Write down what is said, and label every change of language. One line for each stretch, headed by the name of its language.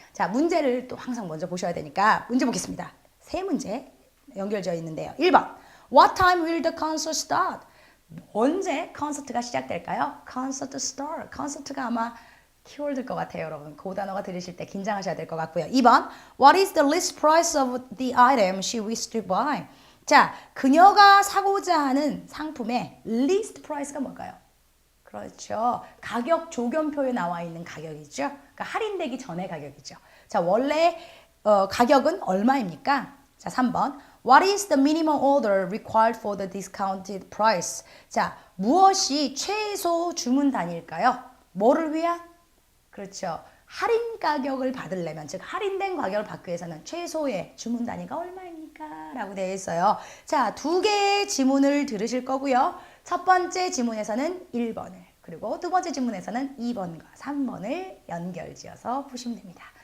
Korean: 자, 문제를 또 항상 먼저 보셔야 되니까 문제 보겠습니다. 세 문제 연결되어 있는데요.
English: 1번. What time will the concert start?
Korean: 언제 콘서트가 시작될까요?
English: Concert start.
Korean: 콘서트가 아마 키워드일 것 같아요, 여러분. 그 단어가 들으실 때 긴장하셔야 될 것 같고요. 2번.
English: What is the list price of the item she wished to buy?
Korean: 자, 그녀가 사고자 하는 상품의 list price가 뭘까요? 그렇죠. 가격 조견표에 나와 있는 가격이죠. 그러니까 할인되기 전의 가격이죠. 자, 원래 가격은 얼마입니까? 자, 3번.
English: What is the minimum order required for the discounted price?
Korean: 자, 무엇이 최소 주문 단위일까요? 뭐를 위한? 그렇죠. 할인 가격을 받으려면, 즉 할인된 가격을 받기 위해서는 최소의 주문 단위가 얼마입니까? 라고 되어 있어요. 자, 두 개의 지문을 들으실 거고요. 첫 번째 지문에서는 1번을, 그리고 두 번째 지문에서는 2번과 3번을 연결지어서 푸시면 됩니다.